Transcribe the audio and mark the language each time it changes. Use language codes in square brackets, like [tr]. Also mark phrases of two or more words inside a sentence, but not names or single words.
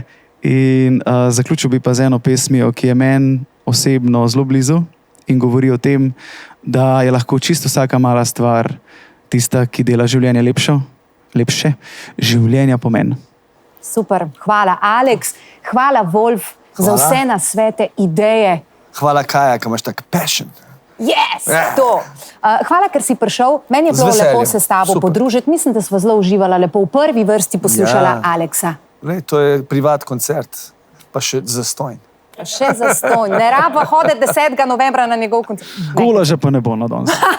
[sl] In zaključil bi pa z eno pesmijo, ki je meni osebno zelo blizu in govori o tem, da je lahko čisto vsaka mala stvar tista, ki dela življenje lepše, življenja pomen. Super, hvala Aleks, hvala Wolf, za vse nasvete, ideje. Hvala Kaja, ki imaš tak passion. [en] Yes, to. [sl] Hvala, ker si prišel. Meni je bilo lepo se s tabo podružiti. Mislim, da sva zelo uživala, lepo v prvi vrsti poslušala Aleksa. To je privat koncert, pa še zastojn. Še zastojn. Ne raba hoditi 10. novembra na njegov koncert. Golaža pa ne bo na danes.